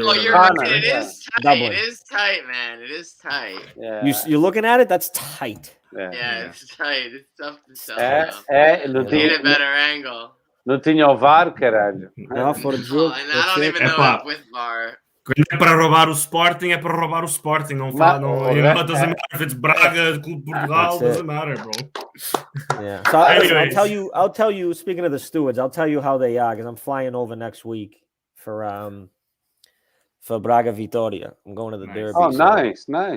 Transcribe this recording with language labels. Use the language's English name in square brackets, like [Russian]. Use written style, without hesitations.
[English] Oh, you're looking. It is tight. Dublin. It is tight, man. It is tight. Yeah. You're looking at it. That's tight. Yeah, it's tight. It's tough to tell. Need a better angle. [Portuguese] Não tinha o VAR, caralho. Não, fora de jogo. [English] And I don't even know if with VAR. [Portuguese] Quando é para roubar o Sporting, é para roubar o Sporting. Não fala, [English] it doesn't matter if it's Braga, Clube Portugal, doesn't matter, bro. Yeah. So I'll tell you. Speaking of the stewards, I'll tell you how they are because I'm flying over next week for Braga Vitória. I'm going to the Derby. Oh, nice.